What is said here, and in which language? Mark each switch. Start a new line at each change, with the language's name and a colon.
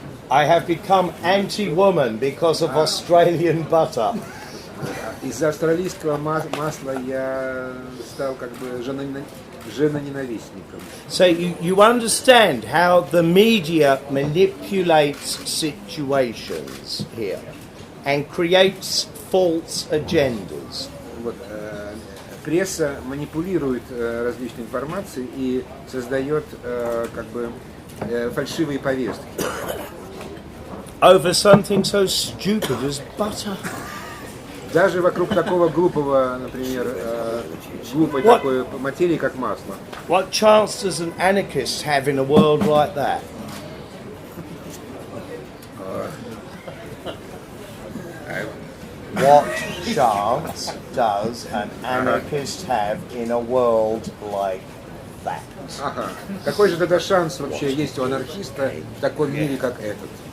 English: I have become anti-woman because of Australian butter.
Russian: Из-за австралийского масла я стал как бы женоненавистником.
English: So you understand how the media manipulates situations here and creates false agendas.
Russian: Вот, пресса манипулирует различной информацией и создает как бы фальшивые повестки.
English: Over something so stupid as butter.
Russian: Даже вокруг такого глупого, например, глупой такой материи, как масло.
English: What chance does an anarchist have in a world like that? What chance does an anarchist have in a world like that?
Russian: Ага. Какой же тогда шанс вообще есть у анархиста в таком мире, как этот?